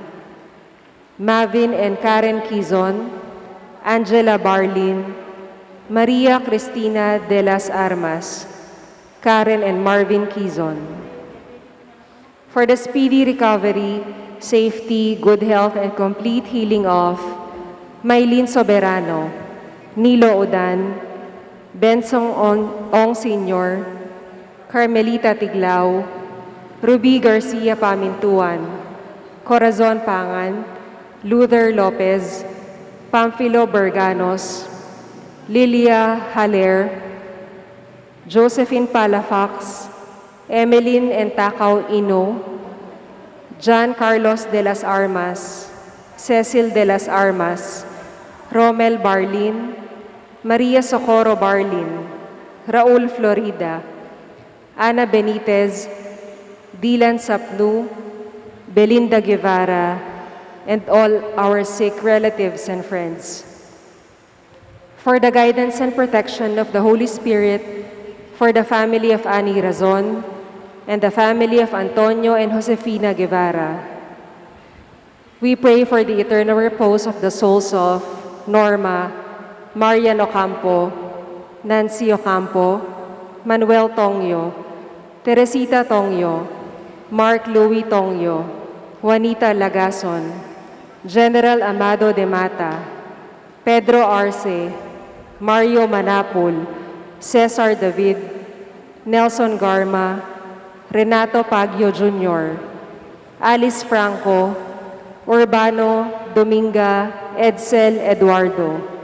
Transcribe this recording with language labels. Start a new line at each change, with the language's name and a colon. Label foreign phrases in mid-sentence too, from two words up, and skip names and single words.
English: Mavin and Karen Kizon, Angela Barlin, Maria Cristina de las Armas, Karen and Marvin Quizon. For the speedy recovery, safety, good health, and complete healing of Maylin Soberano, Nilo Odan, Bensong Ong Sr., Carmelita Tiglao, Ruby Garcia Pamintuan, Corazon Pangan, Luther Lopez, Pamphilo Berganos, Lilia Haller, Josephine Palafax, Emeline Entacao Ino, John Carlos de las Armas, Cecil de las Armas, Romel Barlin, Maria Socorro Barlin, Raul Florida, Ana Benitez, Dylan Sapnu, Belinda Guevara, and all our sick relatives and friends. For the guidance and protection of the Holy Spirit, for the family of Ani Razon, and the family of Antonio and Josefina Guevara. We pray for the eternal repose of the souls of Norma, Marian Ocampo, Nancy Ocampo, Manuel Tongyo, Teresita Tongyo, Mark Louis Tongyo, Juanita Lagason, General Amado de Mata, Pedro Arce, Mario Manapul, Cesar David, Nelson Garma, Renato Pagio Jr., Alice Franco, Urbano Dominga Edsel Eduardo,